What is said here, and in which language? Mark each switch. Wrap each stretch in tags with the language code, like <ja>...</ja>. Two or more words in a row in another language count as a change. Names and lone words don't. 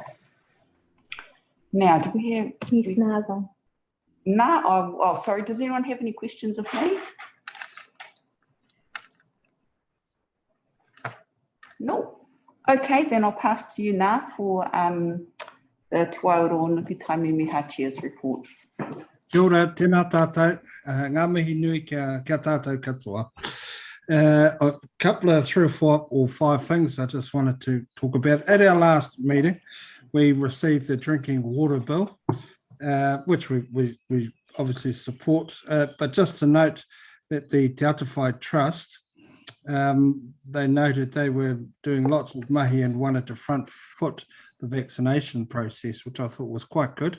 <en>Now, do we have? Yes, Naza. No, sorry. Does anyone have any questions of me? No. Okay, then I'll pass to you now for the Te Waioro Nuku Taimimi Hātia's report.</en> <mi>Kia ora, tēnā tātou, ngā mihi nui kia tātou katoa.</mi> <en>A couple of 3 or 5 things I just wanted to talk about. At our last meeting, we received the drinking water bill, which we obviously support, but just to note that the Te Atawhai Trust, they noted they were doing lots of mahi and wanted to front foot the vaccination process, which I thought was quite good.</en>